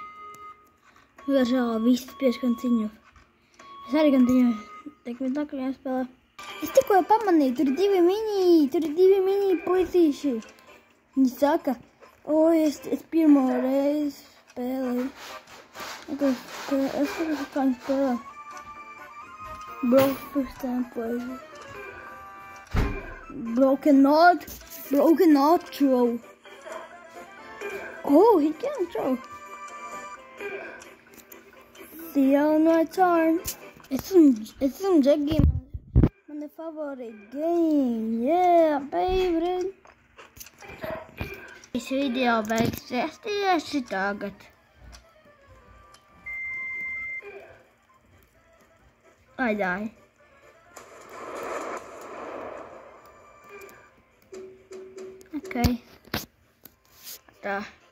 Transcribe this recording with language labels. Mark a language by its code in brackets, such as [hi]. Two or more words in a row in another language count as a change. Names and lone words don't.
[lv] Žēl, viss spiež konciņu. Es arī konciņoju. Tiekamies nākamajā spēlē. Es tikko pamanīju, tur ir divi mini puisīši. Viņi saka, es pirmo reizi spēlēju. Es saprotu, kā viņi spēlē. [en] Bro, first time play. Broken not throw. Oh, he can throw. See on my turn. It's some jet game. My favorite game. Yeah, baby. This video [lv] beigsies tieši tagad. Ai. Okay. Tā.